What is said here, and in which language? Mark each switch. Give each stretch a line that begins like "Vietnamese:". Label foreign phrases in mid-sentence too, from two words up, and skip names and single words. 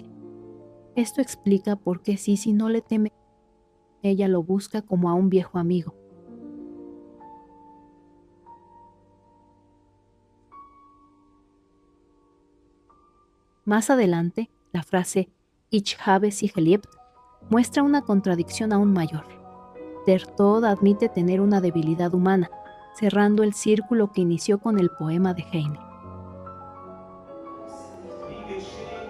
Spanish: Esto explica por qué Sisi no le teme. Ella lo busca como a un viejo amigo. Más adelante, la frase
German: Ich habe sie geliebt
Spanish: muestra una contradicción aún mayor. Der Tod admite tener una debilidad humana, cerrando el círculo que inició con el poema de Heine.
German: Wie geschehen